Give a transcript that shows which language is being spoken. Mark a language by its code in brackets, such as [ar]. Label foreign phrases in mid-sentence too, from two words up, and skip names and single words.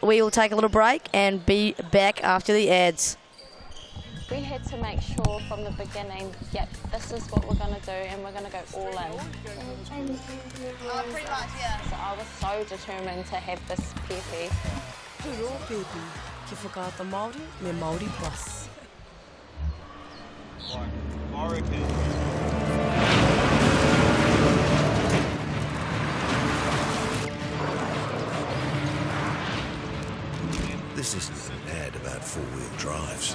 [en] We will take a little break and be back after the ads. We had to make sure from the beginning, yep, this is what we're going to do and we're going to go all in. Pretty much, yeah. So I was so determined to have this PP. Kuro Bede, [mi] ki whakaata Maori, me Maori plus. [en] This isn't an ad about four-wheel drives.